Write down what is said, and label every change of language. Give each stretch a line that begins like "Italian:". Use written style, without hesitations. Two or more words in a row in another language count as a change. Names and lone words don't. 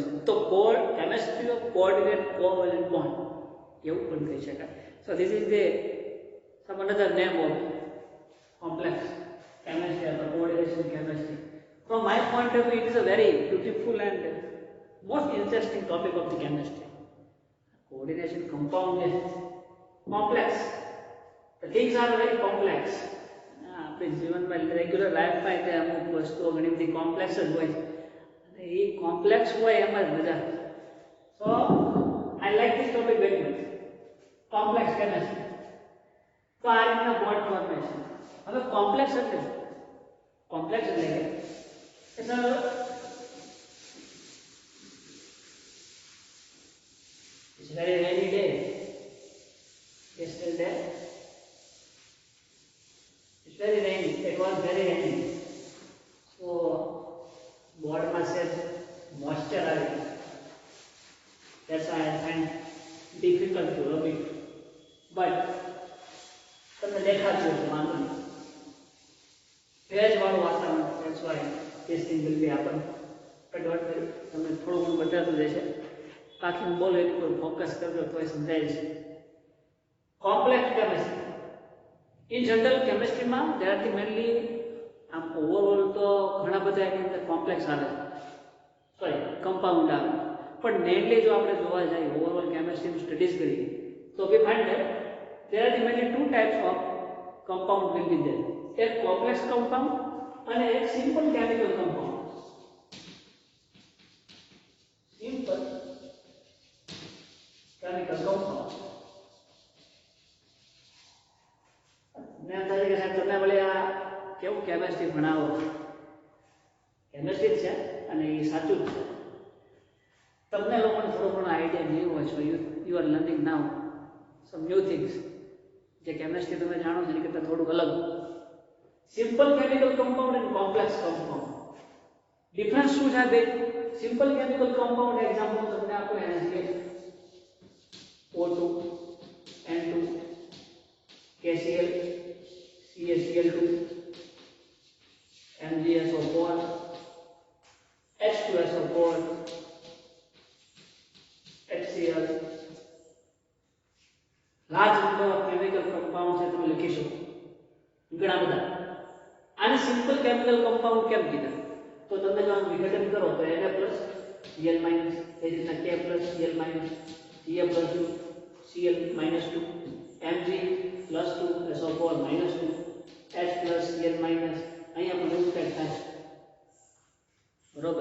Gujarati: તો
English: chemistry of coordinate covalent bond
Gujarati: એવું પણ કહી શકાય.
English: so this is the some another name of complex chemistry અથવા coordination chemistry. from my point of view, it is a very beautiful and most interesting topic of the chemistry. coordination compound is complex. The things are very complex.
Gujarati: આપણે જીવનમાં રેગ્યુલર લાઈફમાં તે અમુક વસ્તુઓ ઘણી બધી કોમ્પ્લેક્સ જ હોય છે અને એ કોમ્પ્લેક્સ હોય એમાં જ મજા.
English: so I like this topic very much, complex chemistry.
Gujarati: તો આ રીતના
English: board formation.
Gujarati: હવે કોમ્પ્લેક્સ એટલે કોમ્પ્લેક્સ એટલે કે
English: it's very rainy day. Yesterday it's very rainy. It was very rainy. So board must have moisture added. That's why I find difficult to rub it.
Gujarati: But તમને દેખાતું હશે વાંધો નહીં. ભેજવાળું વાતાવરણ.
English: That's why this thing will be happen. But don't worry,
Gujarati: તમને થોડું ઘણું બતાવતું રહેશે. બાકી હું બોલું એટલું પર ફોકસ કરજો તો સમજાય છે.
English: complex chemistry. in general
Gujarati: કેમેસ્ટ્રીમાં
English: there are mainly
Gujarati: આમ ઓવરઓલ તો ઘણા બધા એની અંદર કોમ્પ્લેક્સ આવે છે,
English: sorry compound
Gujarati: આવે, પણ મેઇનલી જો આપણે જોવા જઈએ ઓવરઓલ કેમેસ્ટ્રીનું સ્ટડીઝ કરીએ તો
English: we find that there are mainly two types of compound will be there.
Gujarati: એક
English: complex compound
Gujarati: અને એક
English: simple chemical compound. simple chemical compound
Gujarati: ને અંદાજે કે સાહેબ તમને ભલે આ કેવું કેમેસ્ટ્રી ભણાવો, કેમેસ્ટ્રી જ છે અને એ સાચું જ છે. તમને લોકોને થોડો ઘણો આઈડિયા નહીં હોય છો,
English: you are learning now some new things.
Gujarati: જે કેમેસ્ટ્રી તમે જાણો છો એની કરતાં થોડુંક અલગ.
English: simple chemical compound
Gujarati: અને
English: complex compound difference
Gujarati: શું છે બે?
English: simple chemical compound example
Gujarati: તમને આપો NaCl, O2, N2, KCl, CaCl2, MgSO4, H2SO4, HCl.
English: large number of chemical compound
Gujarati: છે તમે લખી શકો ઘણા બધા. આને
English: simple chemical compound
Gujarati: કેમ કીધા? તો તમે જો આનું વિઘટન કરો તો Na+, Cl- એ રીતના K+, Cl-, Ca+2, Cl-2, Mg+2, SO4-2, H+, Cl-, અહીંયા પણ એવું કંઈક થાય બરોબર.